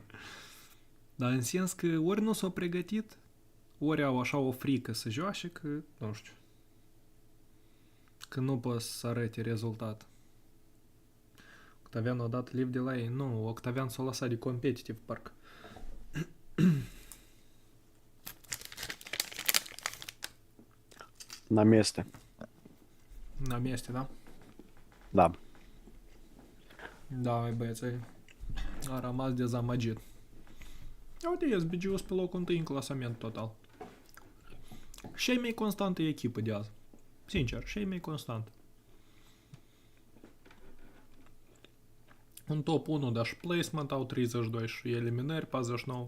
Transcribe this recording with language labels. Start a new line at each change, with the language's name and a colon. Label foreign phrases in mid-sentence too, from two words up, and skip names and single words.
Romanian: Dar în sens că ori nu s-au pregătit, ori au așa o frică să joace, că, nu știu, că nu pot să arăte rezultat. Octavian a dat live de la ei. Nu, Octavian s-a lăsat de competitiv, parcă.
Russian: На месте. На месте, da?
Romanian: Da. Da, mai băieței. A rămas dezamăgit. Uite, SBG-ul pe locul 1 în clasament total. Și mai constantă e echipă de azi. Sincer, și mai constant. În top 1, dar și placement au 32 și eliminări 49.